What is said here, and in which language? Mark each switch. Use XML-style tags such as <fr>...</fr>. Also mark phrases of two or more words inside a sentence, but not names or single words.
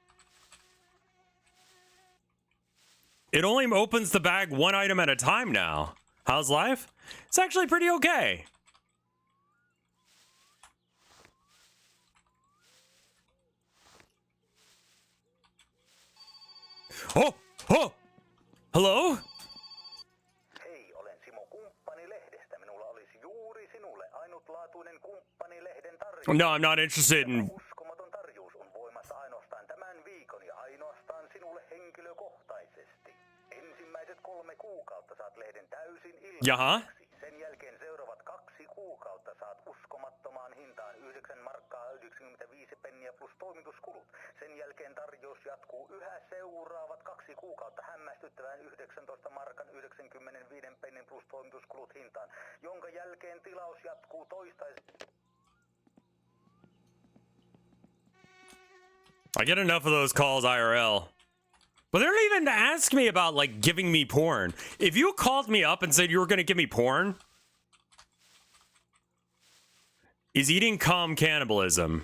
<en>It only opens the bag one item at a time now. How's life? It's actually pretty okay. Oh! Oh! Hello?</en> <fi>Hei, olen Simo Kumppanilehdestä. Minulla olisi juuri sinulle ainutlaatuinen Kumppanilehden tarjous.</fi> <en>No, I'm not interested in...</en> <fi>Uskomaton tarjous on voimassa ainoastaan tämän viikon ja ainoastaan sinulle henkilökohtaisesti. Ensimmäiset 3 kuukautta saat lehden täysin Jaha. ilmaiseksi. Sen jälkeen seuraavat 2 kuukautta saat uskomattomaan hintaan 9 markkaa 95 penniä plus toimituskulut. Sen jälkeen tarjous jatkuu yhä seuraavat 2 kuukautta hämmästyttävään 19 markan 95 pennin plus toimituskulut hintaan, jonka jälkeen tilaus jatkuu toistaiseksi.</fi> <en>I get enough of those calls IRL. But they don't even ask me about, like, giving me porn. If you called me up and said you were going to give me porn, is eating cum cannibalism?</en>